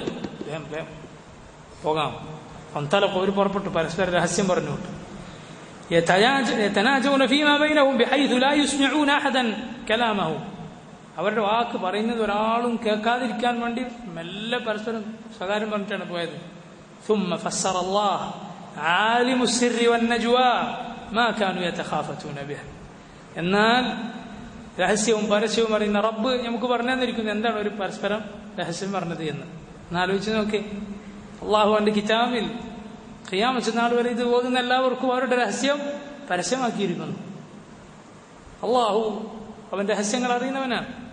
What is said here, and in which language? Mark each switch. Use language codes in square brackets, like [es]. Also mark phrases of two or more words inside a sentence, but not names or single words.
[ml] പോകാം. ഫന്തലഖൂ, അവർ പുറപ്പെട്ടു, പരസ്പരം രഹസ്യം പറഞ്ഞുകൊണ്ട്. [ar] يتناجون فيما بينهم بحيث لا يسمعون أحدا كلامه, [ml] അവരുടെ വാക്ക് പറയുന്നത് ഒരാളും കേൾക്കാതിരിക്കാൻ വേണ്ടി മെല്ലെ പരസ്പരം സ്വകാര്യം പറഞ്ഞിട്ടാണ് പോയത്. [ar] ثم فسر الله عالم السر والنجوى ما كانوا يتخافتون به, [ml] എന്നാൽ രഹസ്യവും പരസ്യവും അറിയുന്ന റബ്ബ് നമുക്ക് പറഞ്ഞു തന്നിരിക്കുന്നു എന്താണ് ഒരു പരസ്പരം രഹസ്യം പറഞ്ഞത് എന്ന്. എന്നാലോചിച്ച് നോക്കി, അള്ളാഹു അവന്റെ കിതാബിൽ ഖിയാമത്ത് നാൾ വരെ ഇത് ഓതുന്ന എല്ലാവർക്കും അവരുടെ രഹസ്യം പരസ്യമാക്കിയിരിക്കുന്നു. അള്ളാഹു അവൻ രഹസ്യങ്ങൾ അറിയുന്നവനാണ്.